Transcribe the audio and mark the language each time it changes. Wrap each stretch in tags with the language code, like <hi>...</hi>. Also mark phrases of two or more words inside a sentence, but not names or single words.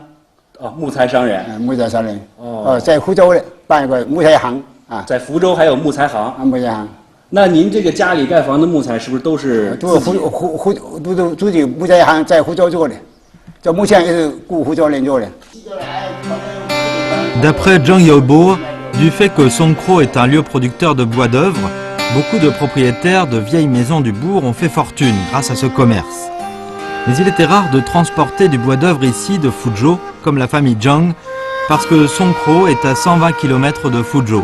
<zh>哦，木材商人。木材商人。哦，在福州的办一个木材行啊。在福州还有木材行。啊，木材行。那您这个家里盖房的木材是不是都是都自己木材行在福州做的，这目前也是雇福州人做的。</zh> <fr>D'après Zhang Yaobo, du fait que Songkro est un lieu producteur de bois d'œuvre, beaucoup de propriétaires de vieilles maisons du bourg ont fait fortune grâce à ce commerce. Mais il était rare de transporter du bois d'œuvre ici de Fuzhou, comme la famille Zhang, parce que Songkro est à 120 km de Fuzhou.</fr>